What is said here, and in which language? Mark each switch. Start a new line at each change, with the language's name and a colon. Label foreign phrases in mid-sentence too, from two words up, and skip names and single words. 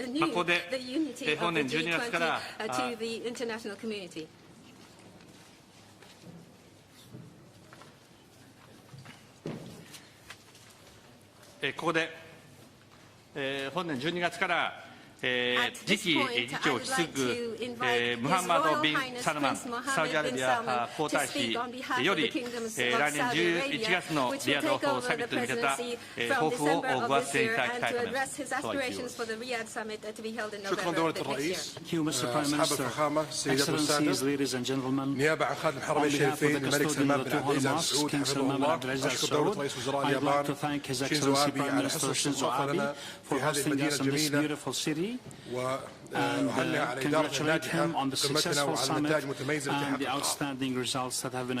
Japanese: ここで本年12月から本年12月から次期議長を引き継ぐムハンマド・ビン・サルマンサウジアラビア皇太子より来年11月のリヤドサミットに向けた抱負をご発言いただきたいと思います。
Arabic: نيابة عن خادم الحرمين الشريفين الملك سلمان بن عبد العزيز آل سعود حفظه الله أشكر دولة رئيس وزراء اليابان شينزو آبي على حسن الاستضافة لنا في هذه المدينة الجميلة وأهنئ على إدارة ناجحة قمتنا وعلى النتائج المتميزة التي حققها.